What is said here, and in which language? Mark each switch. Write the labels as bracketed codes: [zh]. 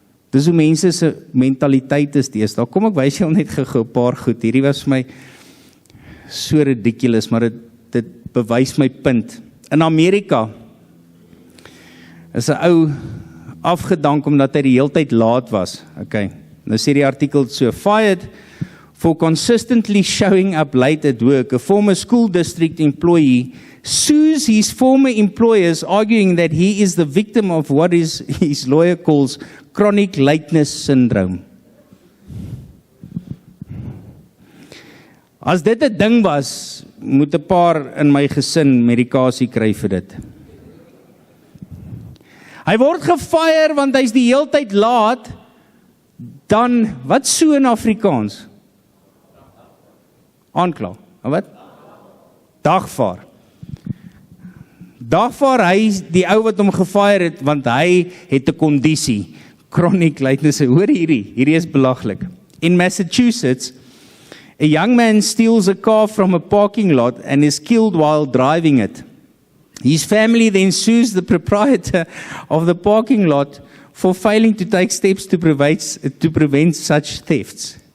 [af] Dis hoe mense se mentaliteit is deesdae. Kom ek wys jou net gou 'n paar goed. Hierdie was vir my so ridiculous, maar dit bewys my punt. In Amerika is 'n ou afgedank omdat hy die hele tyd laat was. Okay. Nou sê die artikel so, [en] fired for consistently showing up late at work, a former school district employee sues his former employers, arguing that he is the victim of what his lawyer calls chronic lateness syndrome. [af] As dit 'n ding was, moet 'n paar in my gesin medikasie kry vir dit. Hy word gefire want hy's die hele tyd laat Dan, wat so in Afrikaans? Aankla. Wat? Dagvaar. Dagvaar, hy is die ou wat hom gefire het, want hy het 'n kondisie. Chronic lydness. Hoor hierdie is belaglik. [en] In Massachusetts, a young man steals a car from a parking lot and is killed while driving it. His family then sues the proprietor of the parking lot for failing to take steps to prevent such thefts.